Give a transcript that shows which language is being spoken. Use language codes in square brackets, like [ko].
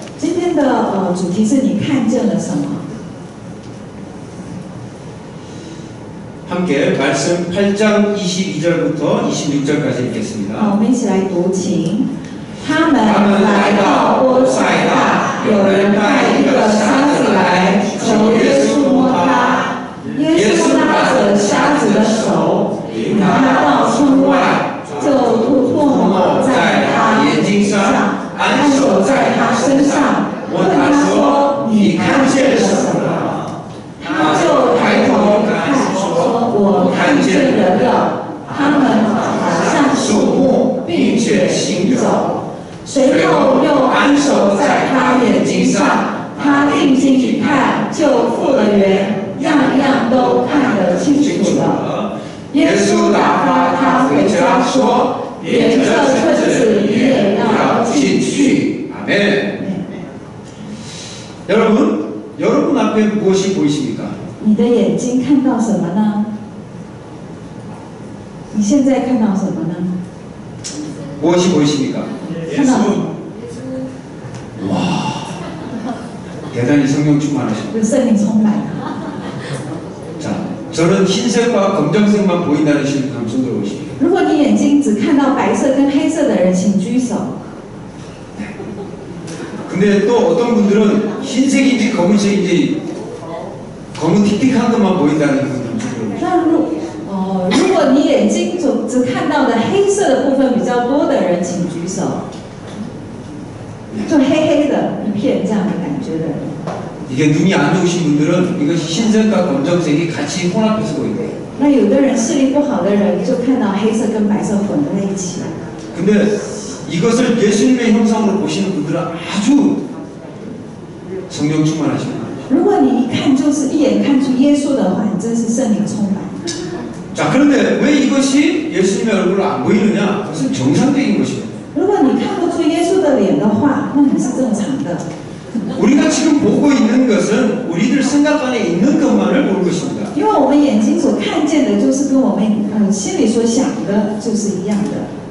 [zh] 今天的主题是你看见了什么？ [ko] 함께 말씀 8장 22절부터 26절까지 읽겠습니다. [zh] 好，我们一起来读经。他们来到波塞大，有人带一个瞎子来，求耶稣摸他。耶稣拉着瞎子的手，领他到村外，就吐唾沫在他眼睛上，按手在他身上，问他说：“你看见什么？” 他就抬头看，说：“我看见人了，他们好像树木，并且行走。” 随后又按手在他眼睛上，他定睛一看，就复了原，样样都看得清楚了。耶稣打发他回家说：“连这村子你也要进去。” [ko] 아멘. 여러분 앞에 무엇이 보이십니까? [zh] 你的眼睛看到什么呢？你现在看到什么呢？ [ko] 무엇이 보이십니까? [zh] 看到 [ko] 와, 대단히 성령 충만하십니다. [zh] 有圣灵充满了。 [ko] 자, 저는 흰색과 검정색만 보인다는 신분 한번 손들어 보십시오. [zh] 如果你眼睛只看到白色跟黑色的人，请举手。 [ko] 근데 또 어떤 분들은 흰색인지 검은색인지 검은 틱틱한 것만 보인다는 분들은 손들어 보십시오. [zh] 那如果你眼睛只看到的黑色的部分比较多的人，请举手。就黑黑的一片这样的感觉的人。 [ko] 이게 눈이 안 좋으신 분들은 이것이 흰색과 검정색이 같이 혼합해서 보이대요. [zh] 那有的人视力不好的人，就看到黑色跟白色混在一起。 [ko] 근데 이것을 예수님의 형상으로 보시는 분들은 아주 성령 충만하십니다. [zh] 如果你一看就是一眼看出耶稣的话，你真是圣灵充满。 [ko] 자, 그런데 왜 이것이 예수님의 얼굴로 안 보이느냐? 그것은 정상적인 것입니다. [zh] 如果你看不出耶稣的脸的话，那你是正常的。 [ko] 우리가 지금 보고 있는 것은 우리들 생각 안에 있는 것만을 보는 것입니다. [zh] 因为我们眼睛所看见的，就是跟我们心里所想的，就是一样的。